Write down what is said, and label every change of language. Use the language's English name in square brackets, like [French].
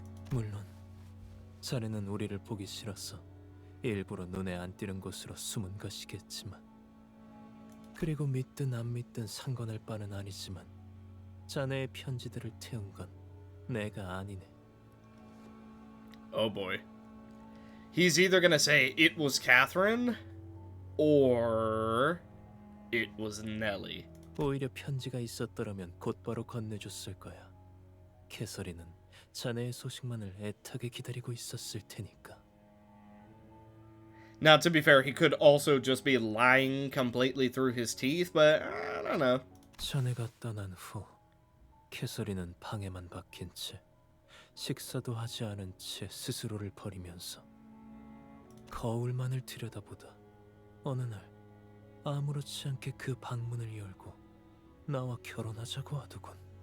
[Korean] 물론 자네는 우리를 보기 싫어서 일부러 눈에 안 띄는 곳으로 숨은 것이겠지만, 그리고 믿든 안 믿든 상관할 바는 아니지만 자네의 편지들을 태운 건 내가 아니네. [English] Oh boy. He's either gonna say it was Catherine or it was Nellie. [Korean] 오히려 편지가 있었더라면 곧바로 건네줬을 거야. 캐서린은 자네의 소식만을 애타게 기다리고 있었을 테니까. [English] Now, to be fair, he could also just be lying completely through his teeth, but I don't know. [Korean] 자네가 떠난 후 캐서린은 방에만 박힌 채 식사도 하지 않은 채 스스로를 버리면서 거울만을 들여다보다 어느 날 아무렇지 않게 그 방문을 열고 나와 결혼하자고 하더군.